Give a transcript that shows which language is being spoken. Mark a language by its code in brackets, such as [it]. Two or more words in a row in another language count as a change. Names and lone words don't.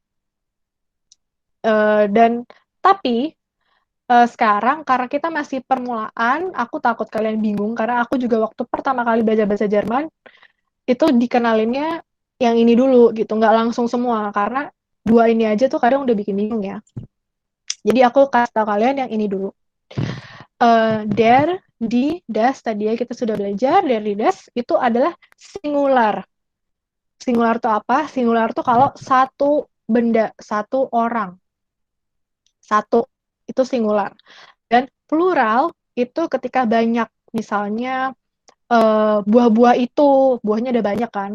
[id] Dan tapi sekarang karena kita masih permulaan, aku takut kalian bingung karena aku juga waktu pertama kali belajar bahasa Jerman itu dikenalinnya yang ini dulu gitu, nggak langsung semua karena 2 ini aja tuh kadang udah bikin bingung ya. Jadi aku kasih tahu kalian yang ini dulu. [de] Der, die, das [id] tadi ya kita sudah belajar. [de] Der, die, das [id] itu adalah singular. Singular itu apa? Singular itu kalau satu benda, satu orang. Satu, itu singular. Dan plural itu ketika banyak. Misalnya buah-buah itu, buahnya ada banyak kan.